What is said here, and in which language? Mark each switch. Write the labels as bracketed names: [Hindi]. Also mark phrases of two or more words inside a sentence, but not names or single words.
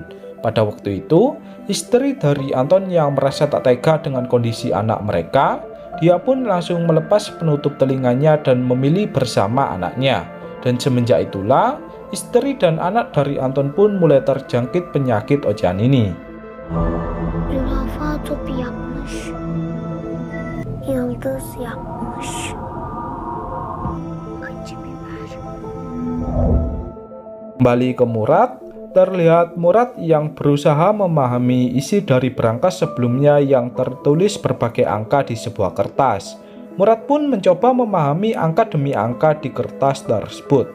[Indonesian] Pada waktu itu, istri dari Anton yang merasa tak tega dengan kondisi anak mereka, dia pun langsung melepas penutup telinganya dan memilih bersama anaknya. Dan semenjak itulah, istri dan anak dari Anton pun mulai terjangkit penyakit ocehan ini. [Turkish] Zürafa topu yapmış. Yıldız yapmış. Acı biber. [Indonesian] Kembali ke Murad, terlihat Murad yang berusaha memahami isi dari berangkas sebelumnya yang tertulis berbagai angka di sebuah kertas. Murad pun mencoba memahami angka demi angka di kertas tersebut.